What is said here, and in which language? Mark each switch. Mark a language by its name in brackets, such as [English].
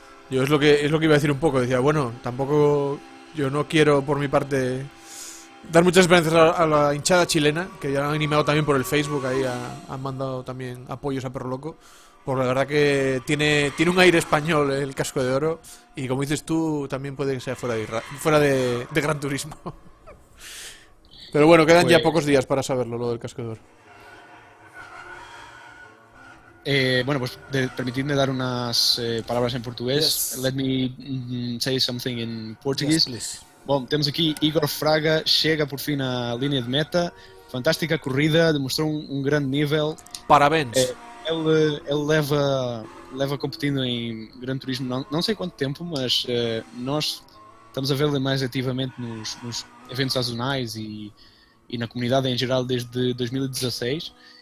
[Spanish] Yo es lo que iba a decir un poco, decía, bueno, tampoco yo no quiero por mi parte dar muchas esperanzas a la hinchada chilena, que ya han animado también por el Facebook, ahí han mandado también apoyos a Perro Loco, porque la verdad que tiene un aire español el Casco de Oro, y como dices tú, también puede que sea fuera de Gran Turismo. Pero bueno, quedan ya pocos días para saberlo, lo del Casco de Oro. Bueno, pues permitidme dar unas palabras en portugués. [English] Let me say something in Portuguese. Yes, [Portuguese] bom, temos aqui Igor Fraga, chega por fim na linha de meta. Fantástica corrida, demonstrou grande nível. Parabéns. Ele leva competindo em Gran Turismo não sei quanto tempo, mas nós estamos a vê-lo mais ativamente nos eventos sazonais e na comunidade em geral desde 2016.